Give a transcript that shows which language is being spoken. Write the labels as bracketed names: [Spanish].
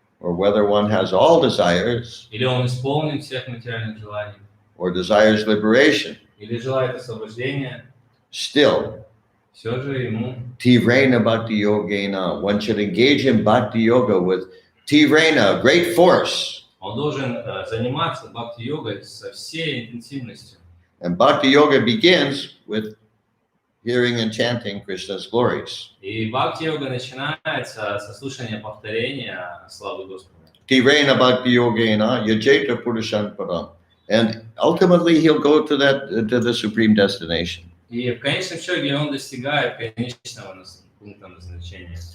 [English] or whether one has all desires, [Russian] или он исполнен всех материальных желаний, [English] or desires liberation, [Russian] или желает освобождения, [English] still, [Russian] все же ему [English] tivrena bhakti yogena, one should engage in bhakti yoga with tivrena, great force. [Russian] он должен заниматься бхакти-йогой со всей интенсивностью. [English] And bhakti yoga begins with hearing and chanting Krishna's glories. [Russian] И бхакти-йога начинается со слушания повторения славы Господа. [Sanskrit] Tivrena bhakti yogena yajeta purushan param. [English] And ultimately he'll go to the supreme destination. [Russian] И в конечном счете он достигает конечного пункта назначения.